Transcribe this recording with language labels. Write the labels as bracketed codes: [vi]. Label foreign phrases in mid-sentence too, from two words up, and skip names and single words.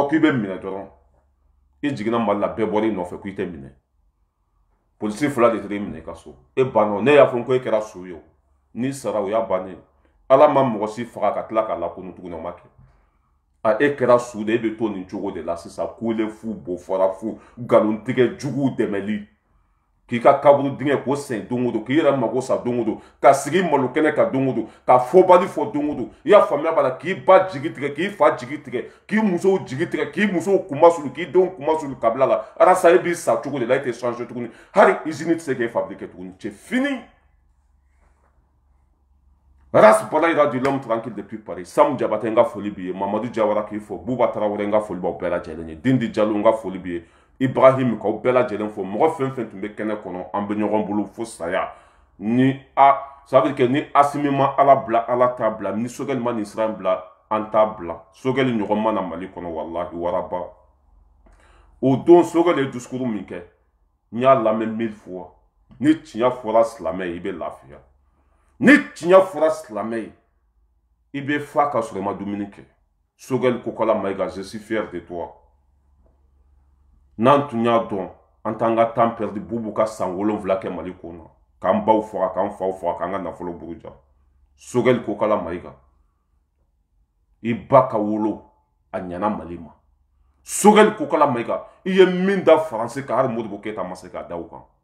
[bm] k'i bɛ minɛ dɔrɔn i jiginna Mali la bɛɛ bɔra i nɔfɛ k'i tɛ minɛ polisi 2 de tɛ minɛ i ka so e banna ne y'a fɔ ko e kɛra so ye o n'i sara o y'a bannen Ala ma mɔgɔ si faga ka tila k'a lakunu tuguni o ma kɛ a e kɛra su de e bɛ to nin cogo de la sisan kule fu bofara fu nkalontigɛ juguw dɛmɛli k'i ka kaburu dingɛ k'o sen don o don k'i yɛrɛ mago sa don o don ka sigi malo kɛnɛ kan don o don ka fɔbali fɔ don o don i y'a faamuya b'a la k'i ba jigi tigɛ k'i fa jigi tigɛ k'i musow jigi tigɛ k'i musow kuma sulu k'i denw kuma sulu kabila la arasa e b'i sa cogo de la e tɛ changer tuguni hali usine tɛ se k'e fabriquer tuguni [fr] c'est fini. Ras Bala ira du l'homme tranquille depuis Paris. [bm] Sam Diabaté nga foli biye, Mamadou Diawara k'i fo, Bouba Traoré nga foli ba bɛɛ lajɛlen ye, Dindi Diallo nga foli biye, Ibrahim ka bɛɛ lajɛlen fo, mɔgɔ fɛn fɛn tun bɛ kɛnɛ kɔnɔ an bɛ ɲɔgɔn bolo fo saya. Ni [fr] ça veut dire que [bm] ni Asimi ma Ala bila Ala t'a bila, ni Sogɛli ma nin sira in bila an t'a bila. Sogɛli ɲɔgɔn ma na Mali kɔnɔ wallahi waraba. O don Sogɛli ye discours min kɛ, n y'a lamɛn 1000 fois. Ni tiɲɛ fɔra silamɛ ye i bɛ lafiya. Ni tiɲɛ fɔra silamɛ ye i bɛ fa ka sɔrɔ i ma dumuni kɛ. Sogɛli Kokala Mayiga, [fr] je suis fier de toi. [bm] N'an tun y'a dɔn an t'an ka [fr] temps perdu [bm] Bubu ka san 7 kɛ Mali kɔnɔ k'an baw faga k'an faw faga k'an ka nafolo buruja. Sogɛli Kokala Mayiga i ba ka wolo a ɲɛna Mali ma. Sogɛli Kokala Mayiga i ye min da Faransi kan hali Modibo Keyita ma se k'a da o kan.